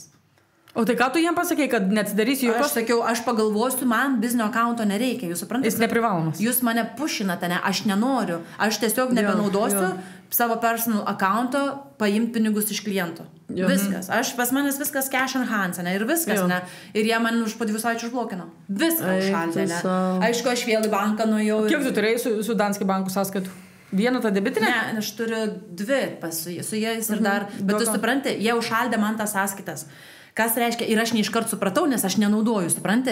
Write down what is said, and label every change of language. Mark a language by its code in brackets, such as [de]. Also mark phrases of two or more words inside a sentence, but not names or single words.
[lt] O tai ką tu jiem pasakei, kad neatsidarysi jokios? Aš sakiau, aš pagalvosiu, man biznio akaunto nereikia, jūs suprantate? Jis neprivalomas. Jūs mane pušinate, ne, aš nenoriu, aš tiesiog nebenaudosiu savo personal akaunto paimti pinigus iš kliento. Viskas. Pas manęs viskas [en] cash on hands, [lt] ne, ir viskas, ne. Ir jie man po 2 savaičių užblokino. Viską užšaldė, ne. Aišku, aš vėl į banką nuėjau. Kiek tu turėjai su Danske bankų sąskaitų? Vieną tą debitinę? Ne, aš turiu 2 su jais ir dar. Bet tu supranti, jie užšaldė man tas sąskaitas. Kas reiškia, ir aš neiškart supratau, nes aš nenaudoju, supranti?